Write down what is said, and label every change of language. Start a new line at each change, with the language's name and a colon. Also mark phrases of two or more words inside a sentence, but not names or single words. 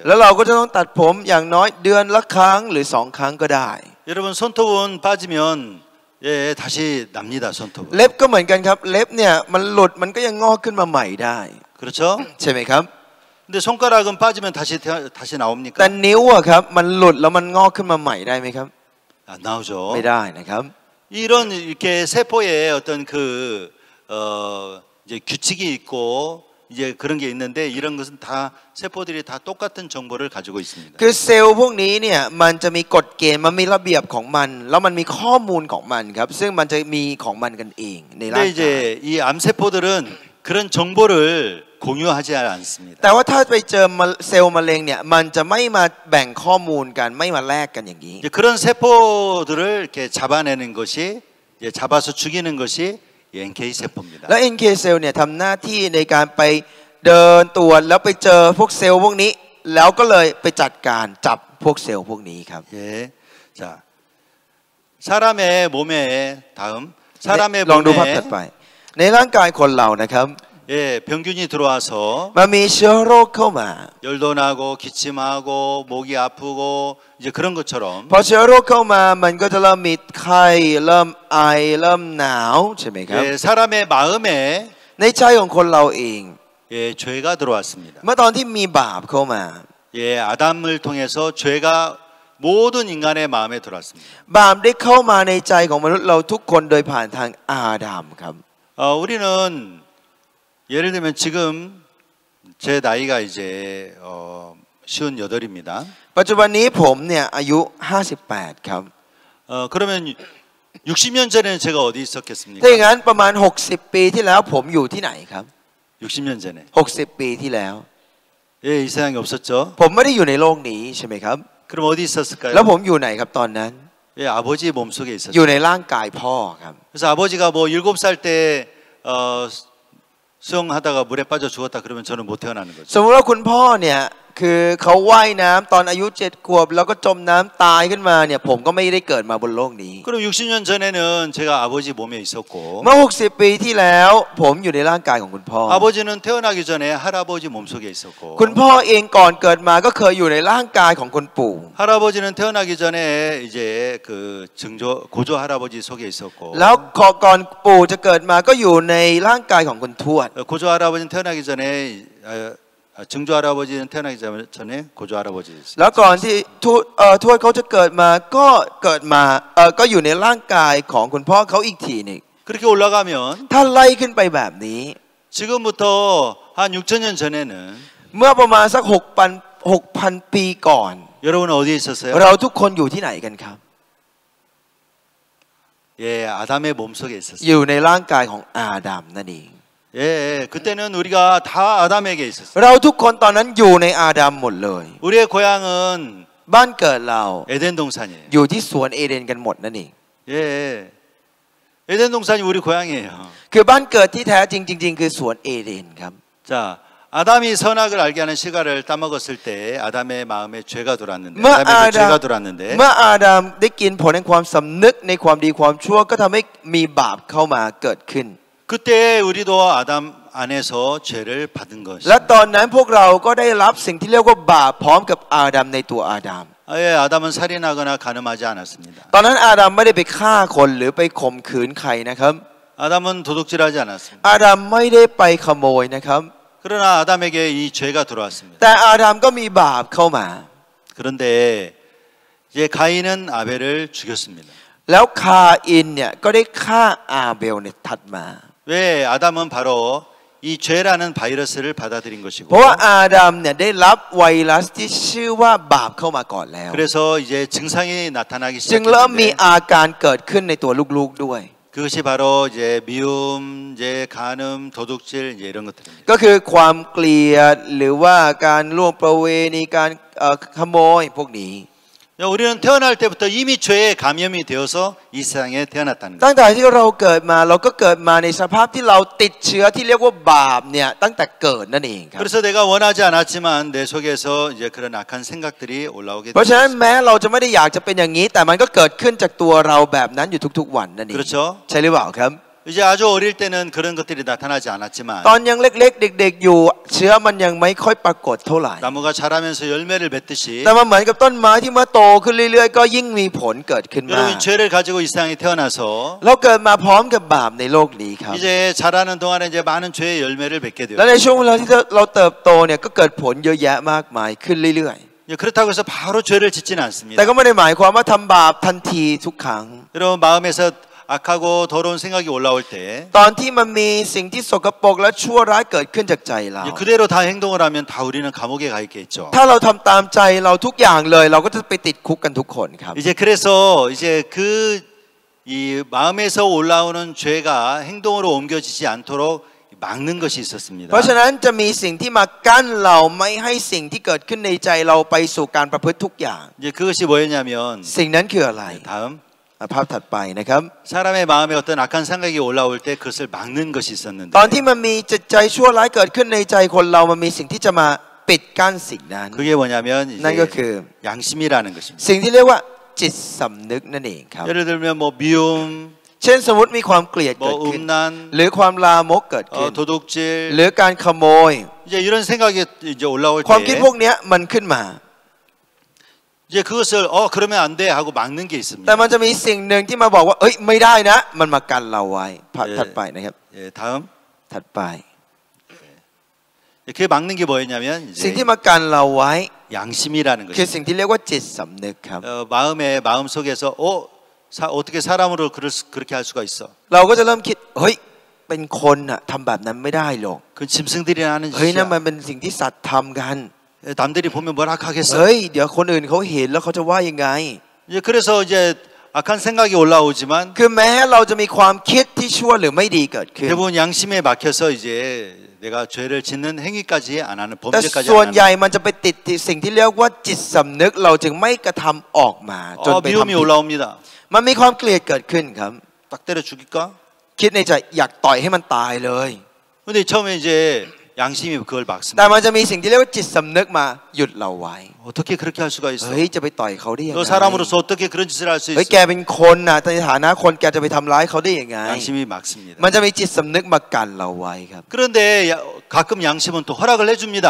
Thai: แล้วเราก็จะต้องตัดผมอย่างน้อยเดือนละครั้งหรือ2 ครั้งก็ได้
Korean: 여러분 손톱은 빠지면 예, 다시 납니다, 손톱은.
Thai: เล็บก็เหมือนกันครับเล็บเนี่ยมันหลุดมันก็ยังงอกขึ้นมาใหม่ได้
Korean: 그렇죠?
Thai: ใช่ไหมครับ
Korean: 근데 손가락은 빠지면 다시
Thai: แต่
Korean: 나옵니까?
Thai: นิ้วอะครับมันหลุดแล้วมันงอกขึ้นมาใหม่ได้ไหมครับ
Korean: 안 나오죠.
Thai: ไม่ได้นะครับ
Korean: 이런 이렇게 세포에 어떤 그 이제 규칙이 있고 이제 그런 게 있는데 이런 것은 다 세포들이 다 똑같은 정보를 가지고 있습니다.
Thai: คือเซลล์พวกนี้เนี่ยมันจะมีกฎเกณฑ์มันมีระเบียบของมันแล้วมันมีข้อมูลของมันครับซึ่งมันจะมีของมันกันเองในร่าง
Korean: 근데
Thai: กาย
Korean: 이제 이 암 세포들은 그런 정보를 공유하지 않습니다.
Thai: แต่ว่าถ้าไปเจอเซลล์มะเร็งเนี่ยมันจะไม่มาแบ่งข้อมูลกันไม่มาแลกกันอย่างนี้
Korean: 이제 그런 세포들을 이렇게 잡아내는 것이 이제 잡아서 죽이는 것이 NK 세포입니다.
Thai: แล้ว NK เซลล์เนี่ยทำหน้าที่ในการไปเดินตรวจแล้วไปเจอพวกเซลล์พวกนี้แล้วก็เลยไปจัดการจับพวกเซลล์พวกนี้ครับ
Korean: 예, 자 사람의 몸에 다음 사람의
Thai: ลองดูภาพถัด
Korean: 몸에
Thai: ไป ในร่างกายคนเรานะครับ
Korean: 예, 병균이 들어와서
Thai: มันมีเชื้อโรคเข้ามา
Korean: 열도 나고 기침하고 목이 아프고 이제 그런 것처럼
Thai: พอเชื้อโรคเข้ามามันก็จะเริ่มมีไข้เริ่มไอเริ่มหนาวใช่ไหมครับ
Korean: 예, 사람의 마음에
Thai: ในใจของคนเราเอง
Korean: 예, 죄가 들어왔습니다.
Thai: เมื่อตอนที่มีบาปเข้ามา
Korean: 예, 아담을 통해서 죄가 모든 인간의 마음에 들어왔습니다.
Thai: บาปได้เข้ามาในใจของมนุษย์เราทุกคนโดยผ่านทางอาดัมครับ
Korean: 우리는 예를 들면 지금 제 나이가 이제 58입니다.
Thai: ปัจจุบันนี้ผมเนี่ยอายุ58ครับ
Korean: 그러면 60년 전에는 제가 어디 있었겠습니까?
Thai: ถ้าอย่างนั้นประมาณ60ปีที่แล้วผมอยู่ที่ไหนครับ
Korean: 60년 전에.
Thai: 60 ปีที่แล้ว
Korean: 예, 이 세상에 없었죠.
Thai: ผมไม่ได้อยู่ในโลกนี้ใช่ไหมครับ
Korean: 그럼 어디 있었을까요?
Thai: แล้วผมอยู่ไหนครับตอนนั้น
Korean: 예, 아버지 몸속에
Thai: อยู่
Korean: 있었죠.
Thai: ในร่างกายพ่อครับ
Korean: 그래서 아버지가 뭐 7살 때 수영하다가 물에 빠져 죽었다 그러면 저는 못 태어나는 거죠.
Thai: สมมติว่าคุณพ่อเนี่ยคือเขาว่ายน้ำตอนอายุ7 ขวบแล้วก็จมน้ำตายขึ้นมาเนี่ยผมก็ไม่ได้เกิดมาบนโลกนี้
Korean: 그럼 60년 전에는 제가 아버지 몸에 있었고
Thai: เมื่อ60ปีที่แล้วผมอยู่ในร่างกายของคุณพ่อ
Korean: 아버지는 태어나기 전에 할아버지 몸속에 있었고
Thai: คุณพ่อเองก่อนเกิดมาก็เคยอยู่ในร่างกายของคุณปู่
Korean: 할아버지는 태어나기 전에 이제 그 고조 할아버지 속에 있었고
Thai: แล้วก่อนปู่จะเกิดมาก็อยู่ในร่างกายของคุณทวด
Korean: 고조 할아버지는 태어나기 전에 증조 할아버지는 태어나기 전에 고조 할아버지
Thai: แล้วก่อนที่ทวดเขาจะเกิดมาก็อยู่ในร่างกายของคุณพ่อเขาอีกทีหนึ่ง
Korean: 그렇게 올라가면
Thai: ถ้าไล่ขึ้นไปแบบนี้
Korean: 지금부터 한 6천년 전에는
Thai: เมื่อประมาณสัก6,000 ปีก่อน
Korean: 여러분은 어디에 있었어요?
Thai: เราทุกคนอยู่ที่ไหนกันครับ
Korean: 예, 아담의 몸속에 있었어요.
Thai: อยู่ในร่างกายของอาดัมนั่นเอง
Korean: 예, 그때는 우리가 다 아담에게 있었어요.
Thai: เราทุกคนตอนนั้นอยู่ในอาดัมหมดเลย
Korean: 우리의 고향은
Thai: บ้านเกิดเรา
Korean: 에덴 동산이에요.
Thai: อยู่ที่สวนเอเดนกันหมดนั่นเอง
Korean: 예, 에덴 동산이 우리 고향이에요.
Thai: คือบ้านเกิดที่แท้จริงๆคือสวนเอเดนครับ
Korean: 자, 아담이 선악을 알게 하는 시가를 따먹었을 때 아담의 마음에 죄가 들어왔는데
Thai: เมื่อ
Korean: 아담에게 죄가 들어왔는데
Thai: เมื่ออาดัมได้กินผลแห่งความสำนึกในความดีความชั่วก็ทำให้มีบาปเข้ามาเกิดขึ้น
Korean: 그때 우리도 아담 안에서 죄를 받은
Thai: และ
Korean: 것입니다.
Thai: ตอนนั้นพวกเราก็ได้รับสิ่งที่เรียกว่าบาปพร้อมกับอาดัมในตัวอาดัม
Korean: 예, 아담은 살인하거나 간음하지 않았습니다.
Thai: ตอนนั้นอาดัมไม่ได้ไปฆ่าคนหรือไปข่มขืนใครนะครับ
Korean: 아담은 도둑질하지 않았습니다.
Thai: อาดัมไม่ได้ไปขโมยนะครับ
Korean: 그러나 아담에게 이 죄가 들어왔습니다.
Thai: แต่อาดัมก็มีบาปเข้ามา
Korean: 그런데 이제 가인은 아벨을 죽였습니다.
Thai: แล้วคาอินเนี่ยก็ได้ฆ่าอาเบลในถัดมา
Korean: 왜 아담은 바로 이 죄라는 바이러스를 받아들인
Thai: เพ
Korean: 것이고
Thai: ราะว่าอาดัมเนี่ยได้รับไวรัสที่ชื่อว่าบาปเข้ามาก่อนแล้ว
Korean: 그래서 이제 증상이 나타나기
Thai: จึงเริ่มมี
Korean: 시작했는데
Thai: อาการเกิดขึ้นในตัวลูกๆด้วย
Korean: 그것이 바로 이제 미움, 이제 간음, 도둑질 이제 이런 것들입니다.
Thai: ก็คือความเกลียดหรือว่าการล่วงประเวณีการขโมยพวกนี้
Korean: 우리는 태어날 때부터 이미 죄에 감염이 되어서 이 세상에 태어났다는
Thai: ตั้
Korean: 거예요.
Thai: งแต่ที่เราเกิดมาเราก็เกิดมาในสภาพที่เราติดเชื้อที่เรียกว่าบาปเนี่ยตั้งแต่เกิดนั่นเองครับ
Korean: 그래서 내가 원하지 않았지만 내 속에서 이제 그런 악한 생각들이 올라오게
Thai: เพราะฉะนั้น
Korean: 됐습니다.
Thai: แม้เราจะไม่ได้อยากจะเป็นอย่างนี้ แต่มันก็เกิดขึ้นจากตัวเราแบบนั้นอยู่ทุกๆวันนั่นเอง
Korean: 그렇죠?
Thai: ใช่หรือเปล่าครับ
Korean: 이제 아주 어릴 때는 그런 것들이 나타나지 않았지만
Thai: ตอนยังเล็กๆเด็กๆอยู่เชื้อมันยังไม่ค่อยปรากฏเท่าไหร่
Korean: 나무가 자라면서 열매를 맺듯이
Thai: แต่มันเหมือนกับต้นไม้ที่เมื่อโตขึ้นเรื่อยๆก็ยิ่งมีผลเกิดขึ้นมาก
Korean: 여러분 죄를 가지고 이 세상에 태어나서
Thai: เราเกิดมาพร้อมกับบาปในโลกนี้ครับ
Korean: 이제 자라는 동안에 이제 많은 죄의 열매를 맺게 돼요.
Thai: และในช่วงเวลาที่เราเติบโตเนี่ยก็เกิดผลเยอะแยะมากมายขึ้นเรื่อย
Korean: 그렇다고 해서 바로 죄를 짓지는
Thai: ๆ
Korean: 않습니다.
Thai: แต่ก็ไม่ได้หมายความว่าทำบาปทันทีทุกครั้ง
Korean: 여러분 마음에서 악하고 더러운 생각이 올라올 때
Thai: ตอนที่มันมีสิ่งที่สกปรกและชั่วร้ายเกิดขึ้นจากใจเรา
Korean: 그대로 다 행동을 하면 다 우리는 감옥에 가 있겠죠.
Thai: ถ้าเราทำตามใจเราทุกอย่างเลยเราก็จะไปติดคุกกันทุกคนครับ
Korean: 이제 그래서 이제 이 마음에서 올라오는 죄가 행동으로 옮겨지지 않도록 막는 것이 있었습니다.
Thai: เพราะฉะนั้นจะมีสิ่งที่มากั้นเราไม่ให้สิ่งที่เกิดขึ้นในใจเราไปสู่การประพฤติทุกอย่าง
Korean: 이제 그것이 뭐였냐면
Thai: สิ่งนั้นคืออะไร
Korean: 다음
Thai: ภาพถัดไปนะครับ
Korean: 사람의 마음에 어떤 악한 생각이 올라올 때 그것을 막는 것이 있었는데
Thai: ตอนที่มันมีจิตใจชั่วร้ายเกิดขึ้นในใจคนเรามันมีสิ่งที่จะมาปิดกั้นสิ่งนั้น
Korean: 그게 뭐냐면
Thai: นั่นก็
Korean: 이제
Thai: คือ
Korean: 양심이라는 것입니다.
Thai: สิ่งที่เรียกว่าจิตสำนึกนั่นเองครับ
Korean: 예를 들면 뭐 미움,
Thai: เช่นสมมติมีความเกลียดเกิด
Korean: 뭐
Thai: ขึ้น
Korean: 음란,
Thai: หรือความลามกเกิดขึ้น
Korean: 도둑질
Thai: หรือการขโมย
Korean: 이제 이런 생각이 이제 올라올
Thai: ความคิด
Korean: 때
Thai: พวกเนี้ยมันขึ้นมา
Korean: 이제 그것을 그러면 안 돼 하고 막는 게
Thai: แต่
Korean: 있습니다.
Thai: มันจะมีสิ่งหนึ่งที่มาบอกว่าเอ้ยไม่ได้นะ มันมากันเราไว้ภาพถัดไปนะครับ
Korean: 예, 다음
Thai: ถัดไป
Korean: 그게 막는 게 뭐였냐면
Thai: สิ่ง
Korean: 이제
Thai: ที่มากันเราไว้
Korean: 양심이라는
Thai: คือ
Korean: 것입니다.
Thai: สิ่งที่เรียกว่าจิตสำนึกครับ
Korean: 마음 속에서 어떻게 사람으로 그렇게 할 수가 있어?
Thai: เราก็จะเริ่มคิดเฮ้ยเป็นคนน่ะทำแบบนั้นไม่ได้หรอก
Korean: 그 짐승들이 하는
Thai: เฮ้ยนั่น
Korean: 짓이야.
Thai: มันเป็นสิ่งที่สัตว์ทำกัน
Korean: 남들이 보면 뭐라 하겠어.
Thai: เฮ้ยเดี๋ยวคนอื่นเขาเห็นแล้วเขาจะว่ายังไง
Korean: 이제 그래서 이제 악한 생각이 올라오지만
Thai: คือแม้เราจะมีความคิดที่ชั่วหรือไม่ดีเกิดขึ้น
Korean: 대부분 양심에 막혀서 이제 내가 죄를 짓는 행위까지 안 하는
Thai: แต่
Korean: 범죄까지
Thai: ส่วน
Korean: 안
Thai: ใหญ่
Korean: 하는
Thai: มันจะไปติดที่สิ่งที่เรียกว่าจิตสำนึกเราจึงไม่กระทำออกมาจนไปทำ
Korean: 미움이
Thai: ผิด
Korean: 올라옵니다.
Thai: มันมีความเกลียดเกิดขึ้นครับ
Korean: 딱 때려 죽일까?
Thai: คิดในใจอยากต่อยให้มันตายเลย
Korean: 근데 처음에 이제 양심이 그걸
Thai: แต่
Korean: 막습니다.
Thai: มันจะมีสิ่งที่เรียกว่าจิตสำนึกมาหยุดเราไว้
Korean: 어떻게 그렇게 할 수가 있어?
Thai: เฮ้ยจะไปต่อยเขาได้ยัง
Korean: 너
Thai: ไง
Korean: 사람으로서 어떻게 그런 짓을 할 수
Thai: เฮ้ย
Korean: 있어?
Thai: แกเป็นคนน่ะในฐานะคนแกจะไปทำร้ายเขาได้ยังไง
Korean: 양심이 막습니다.
Thai: มันจะมีจิตสำนึกมากันเราไว้ครับ
Korean: 그런데 가끔 양심은 또 허락을 해줍니다.